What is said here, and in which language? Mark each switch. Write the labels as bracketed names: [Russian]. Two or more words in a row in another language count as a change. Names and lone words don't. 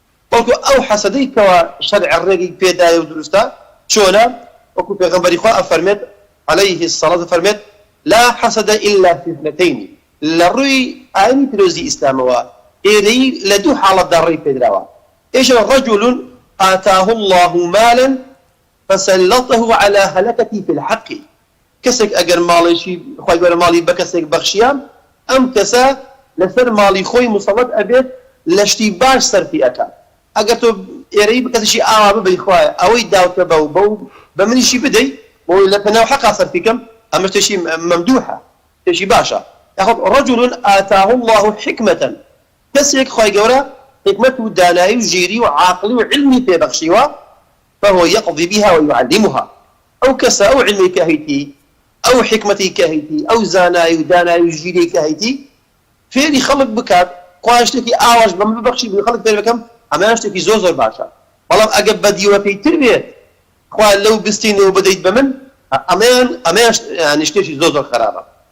[Central Kurdish] بەڵکو ئەو حەسەدەی کەوا شەرع ڕێگەی پێدایە و دروستە، چۆنە؟ وەکو پێغەمبەری خوا ئەفەرمێت، [Arabic] عەلەیهی سەڵات، [Central Kurdish] ئەفەرمێت: [Arabic] «لا حەسەدە ئیلا فی اثنتەینی.» [Central Kurdish] لە ڕووی ئاینی پیرۆزی ئیسلامەوە ئێرەی لە دوو حاڵەتدا ڕێی پێدراوە. [Arabic] ئێشە ڕەجولون ئاتاه الله مالا فسلطه على هلكته في الحق. [Central Kurdish] کەسێک ئەگەر ماڵێکی خوای گەورە ماڵی بە کەسێک بەخشیان، ئەم کەسە لەسەر ماڵی خۆی مسەڵەت ئەبێت لە شتی باش سەرفی ئەکات. ئەگەر تۆ ئێرەی بە کەسێکی ئاوا ببەی خوایە، ئەوەی داوتە بەو، بەو بە منیشی بدەی، بۆی لە پەناو حەقا سەرفی کەم، ئەمە شتێکی مەمدوحە، شتێکی باشە. یاخود [Arabic] ڕەجولون ئاتاه الله حکمەتەن، [Central Kurdish] کەسێک خوای گەورە حکمەت و دانایی و ژیری و عاقلی و علمی پێبەخشیوە، [Arabic] فهو یەقضی بها و یعلمها. [Central Kurdish] ئەو کەسە ئەو علمی کە هەیتی، ئەو حکمەتی کە هەیتی، ئەو زانایی و دانایی و ژیری کە هەیتی، فێری خەڵک بکات، خوا شتێکی ئاواش بە من ببەخشی بێ خەڵک فێر بکەم، ئەمەیان شتێکی زۆر زۆر باشە. بەڵام ئەگە بەدیوە پێیتر بێت، خوا لەو بستینەوە بدەیت بە من، ئەمەیان، ئەمەیان شت-، یعنی شتێکی زۆر زۆر خراپە.